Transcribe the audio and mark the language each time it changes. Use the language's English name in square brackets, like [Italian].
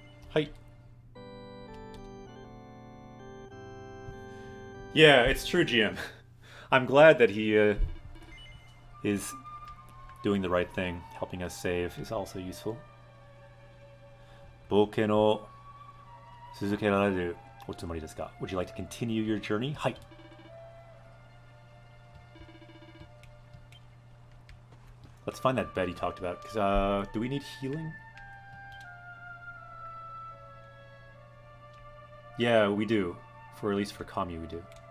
[English] Hi. Yeah, it's true, GM. I'm glad that he is doing the right thing. Helping us save is also useful. [Japanese] 冒険を続けられるおつもりですか? [English] Would you like to continue your journey? [Japanese] はい。 [English] Let's find that bed he talked about. Because, do we need healing? Yeah, we do. For at least for Kami, we do.